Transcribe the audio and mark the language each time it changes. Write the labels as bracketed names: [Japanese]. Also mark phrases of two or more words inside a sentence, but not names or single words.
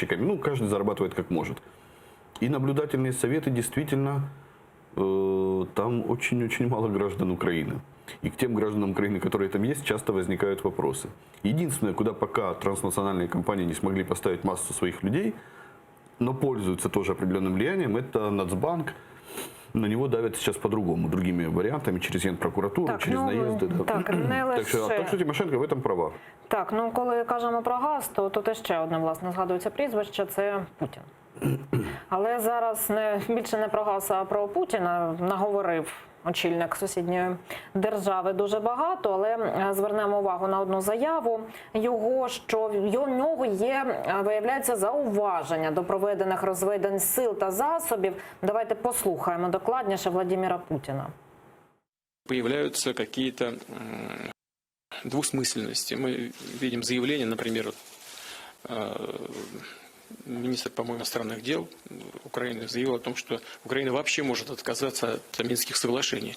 [Russian] Ну, каждый зарабатывает как может. И наблюдательные советы действительно там очень-очень мало граждан Украины. И к тем гражданам Украины, которые там есть, часто возникают вопросы. Единственное, куда пока транснациональные компании не смогли поставить массу своих людей, но пользуются тоже определенным влиянием, это Нацбанк. На него давят сейчас по-другому, другими варіантами, через Генпрокуратуру, через наїзди. Да. [Ukrainian] Так що [Russian] Тимошенко в этом права. [Ukrainian] Так, ну коли кажемо про газ, то тут ще одне, власне, згадується прізвище – це Путін. Але зараз більше не про газ, а про Путіна наговорив очільник сусідньої держави дуже багато, але звернемо увагу на одну заяву його, що в нього є, виявляється, зауваження до проведених розведень сил та засобів. Давайте послухаємо докладніше Владимира Путіна. [Russian] Появляются какие-то двусмысленности. Мы видим заявление, например, министр, по-моему, иностранных дел Украины заявил о том, что Украина вообще может отказаться от Минских соглашений.